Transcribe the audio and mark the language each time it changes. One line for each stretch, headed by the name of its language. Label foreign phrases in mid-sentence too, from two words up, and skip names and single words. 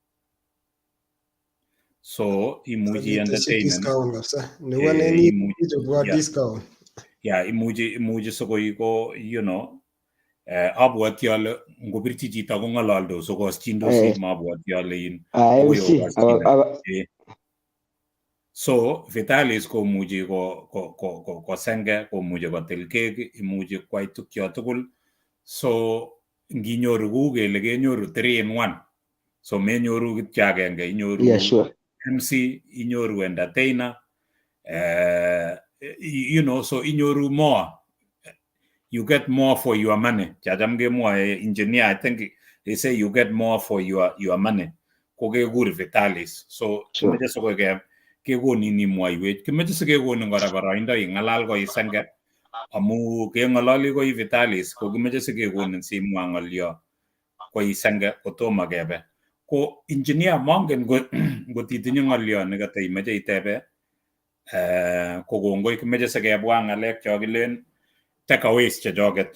Kalenjin: So imuchi entertainen imuchi sikoiko abwati ale ngobirchi chito kong'ololdos okoschindosi mabwati ale so Vitalis komuchi ko senge, komuchi kotil kek, imuchi kwai tukyo tugul. So nginyoru kou kele kenyoru 3 in 1. So menyoru kityo agenge, inyoru MC, inyoru entertainer, so inyoru more.
English: You get more for your money.
Kalenjin: Chachamge mwae engineer,
English: I think they say you get more for your money.
Kalenjin: Kokekur Vitalis. So kimeche sikoke kekonin imwaiwech. Kimeche sikekonin kora boroindo ing'alal koi Senge. Amu keng'ololi koi Vitalis ko kimeche sikekonin simwa ng'olyo koi Senge kotomo kebe. Ko engineer mongen ngot itinye ng'olyo nekata imeche itebe ko kongoi kimeche sikebwa ng'alek chokilen takeaways chechoket.